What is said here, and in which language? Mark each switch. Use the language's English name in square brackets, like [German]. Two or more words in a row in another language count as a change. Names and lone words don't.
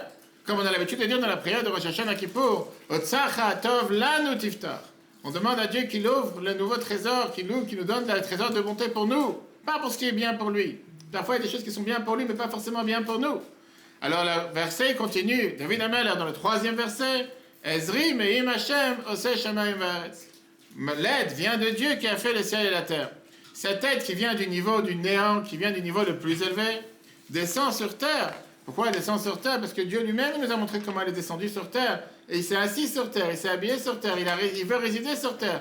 [French] Comme on a l'habitude de dire dans la prière de Rosh Hashanah Kippour, [Hebrew] אוצרך הטוב לנו תפתח. [French] On demande à Dieu qu'il ouvre le nouveau trésor, qu'il nous donne le trésor de bonté pour nous, pas pour ce qui est bien pour lui. Parfois, il y a des choses qui sont bien pour lui, mais pas forcément bien pour nous. Alors, le verset continue. David HaMelech, dans le 3e verset, [Hebrew] עזרי מעם ה' עשה שמים וארץ. [French] L'aide vient de Dieu qui a fait le ciel et la terre. Cette aide qui vient du niveau du néant, qui vient du niveau le plus élevé, descend sur terre. Pourquoi elle descend sur terre? Parce que Dieu lui-même nous a montré comment elle est descendue sur terre. Et il s'est assis sur terre, il s'est habillé sur terre, il veut résider sur terre.